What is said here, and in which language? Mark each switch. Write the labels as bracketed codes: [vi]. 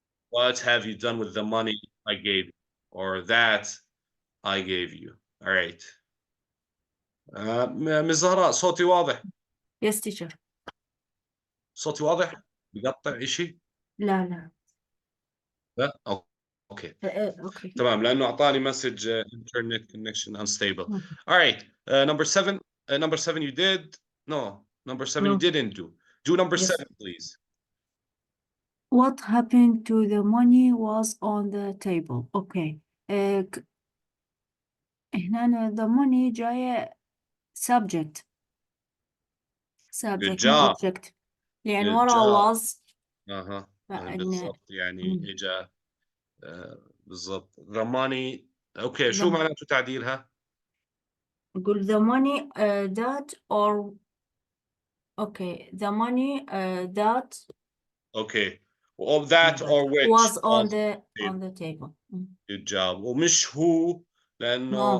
[en] what have you done with the money I gave you or that I gave you. all right [ar] مس زهراء صوتي واضح؟ [en] yes teacher. [ar] صوتي واضح؟ بقطع إشي؟ لا لا اوكي اوكي تمام لانه اعطاني مسج [en] internet connection unstable. all right number 7 number 7 you did no number 7 you didn't do number 7 please. what happened to the money was on the table. [ar] اوكي هنا [en] the money [ar] جاية subject [en] good [ar] مو [en] job [ar] object لأن [en] good [ar] ورا [en] job. was [ar] بالضبط يعني اجى بالضبط [en] the money. [ar] اوكي شو معناته تعديلها؟ نقول [en] the money that or okay the money that okay of that or which was on the table. good job. [ar] ومش هو لانه